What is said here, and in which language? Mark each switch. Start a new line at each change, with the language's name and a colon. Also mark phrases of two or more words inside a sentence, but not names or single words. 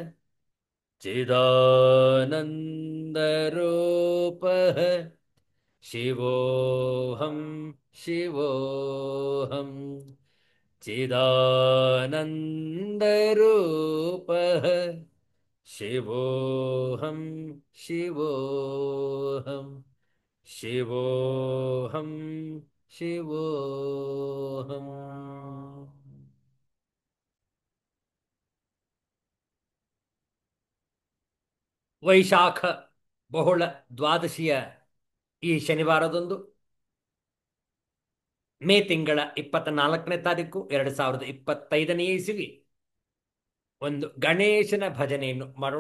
Sanskrit: चिदानन्दरूपः शिवोऽहं शिवोऽहम् चिदानन्दरूपः शिवोऽहं शिवोऽहं शिवोऽहं शिवोऽहम्
Kannada: ವೈಶಾಖ ಬಹುಳ ದ್ವಾದಶಿಯ ಈ ಶನಿವಾರದಂದು ಮೇ ತಿಂಗಳ 24ನೇ ತಾರೀಕು 2025ನೇ ಇಸವಿ ಒಂದು ಗಣೇಶನ ಭಜನೆಯನ್ನು ಮಾಡೋಣ.